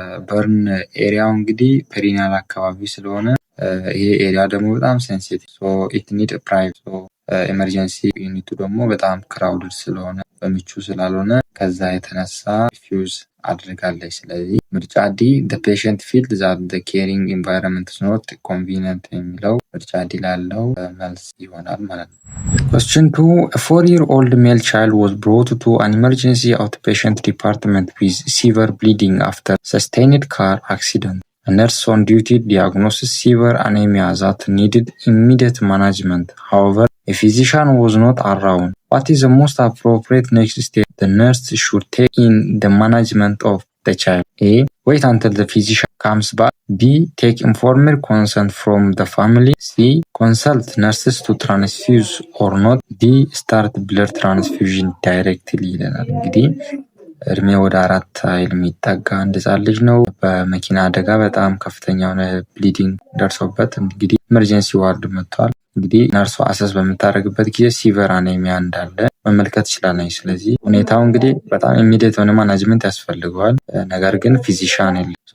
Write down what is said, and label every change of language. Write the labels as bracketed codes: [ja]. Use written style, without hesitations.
[am] በርን ኤሪያው እንግዲህ ፔሪኒያል አካባቢ ስለሆነ ይሄ ኤሪያ ደግሞ በጣም ሴንሲቲቭ ኢት ኒድ ፕራይቬሲ ኤመርጀንሲ ዩኒቱ ደግሞ በጣም ክራውድድ ስለሆነ በምቹ ስላልሆነ ከዛ የተነሳ ሪፊውዝ አድርጋለች። ስለዚህ ምርጫ ዲ the patient feels that the caring environment is not convenient የሚለው ምርጫ ዲ ላለው መልስ ይሆናል ማለት ነው። Question 2. [en] A 4-year-old male child was brought to an emergency outpatient department with severe bleeding after sustained car accident. A nurse on duty diagnosed severe anemia that needed immediate management. However, a physician was not around. What is the most appropriate next step the nurse should take in the management of the child? A. Wait until the physician comes back. B. Take informed consent from the family. C. Consult nurses to transfuse or not. D. [am] Start blood transfusion directly ይለናል። እንግዲህ እድሜ ወደ 4 የሚጠጋ አንድ ህጻን ልጅ ነው። በመኪና አደጋ በጣም ከፍተኛ የሆነ ብሊዲንግ ደርሶበት እንግዲህ ኢመርጀንሲ ዋርድ መጥቷል። እንግዲህ ነርሷ አሰስ በምታደርግበት ጊዜ ሲቨር አኔሚያ እንዳለ መመልከት ይችላል። ስለዚህ ሁኔታው እንግዲህ በጣም ኢሚዲየት የሆነ ማናጅመንት ያስፈልገዋል። ነገር ግን ፊዚሻን የለም።